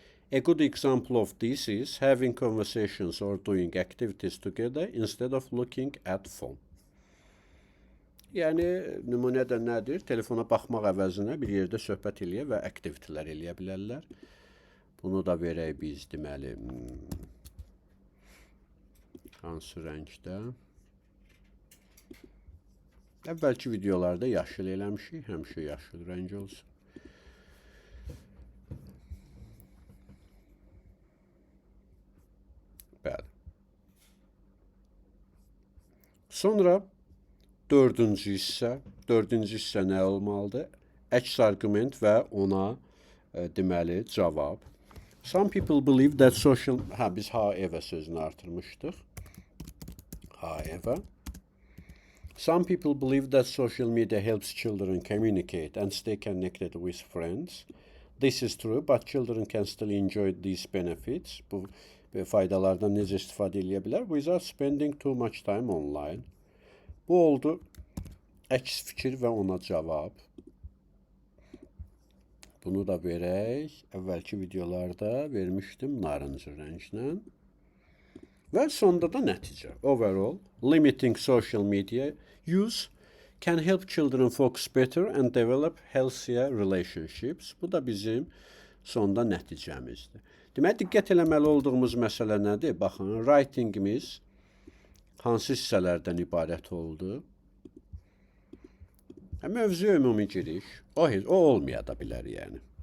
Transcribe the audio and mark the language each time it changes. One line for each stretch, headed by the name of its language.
English: A good example of this is having conversations or doing activities together instead of looking at phone.
Azerbaijani: Yəni, nümunə də nədir? Telefona baxmaq əvəzinə bir yerdə söhbət eləyə və aktivitələr eləyə bilərlər. Bunu da verək biz, deməli, hansı rəngdə? Əvvəlki videolarda yaşıl eləmişik, həmişə yaşıl rəng olsun. Bəli. Sonra dördüncü hissə nə olmalıdır? Əks arqument və ona deməli cavab.
English: Some people believe that social...
Azerbaijani: biz however sözünü artırmışdıq.
English: However. Some people believe that social media helps children communicate and stay connected with friends. This is true, but children can still enjoy these benefits.
Azerbaijani: Bu faydalardan necə istifadə edə bilər?
English: Without spending too much time online.
Azerbaijani: Bu oldu əks fikir və ona cavab. Bunu da verək. Əvvəlki videolarda vermişdim narıncı rənglə. Və sonda da nəticə.
English: Overall, limiting social media use can help children focus better and develop healthier relationships.
Azerbaijani: Bu da bizim sonda nəticəmizdir. Demək, diqqət eləməli olduğumuz məsələ nədir? Baxın, writingimiz hansı hissələrdən ibarət oldu? Mövzu ümumi giriş. O olmaya da bilər, yəni.